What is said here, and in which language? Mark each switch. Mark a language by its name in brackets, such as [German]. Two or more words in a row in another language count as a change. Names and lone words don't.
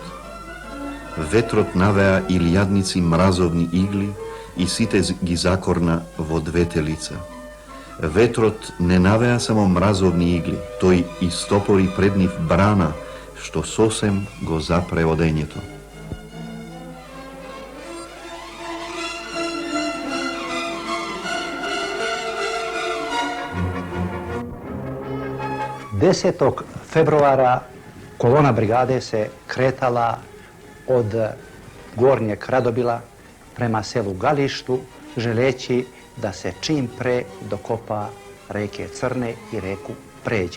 [Macedonian] Ветрот навеа илјадници мразовни игли и сите ги закорна во двете лица. Ветрот не навеа само мразовни игли, тој истопори пред нив брана, што сосем го запре одењето. [Serbian] Desetog februara kolona brigade se kretala od Gornjeg Radobila prema selu Galištu, želeći da se čim pre dokopa reke Crne i reku pređe.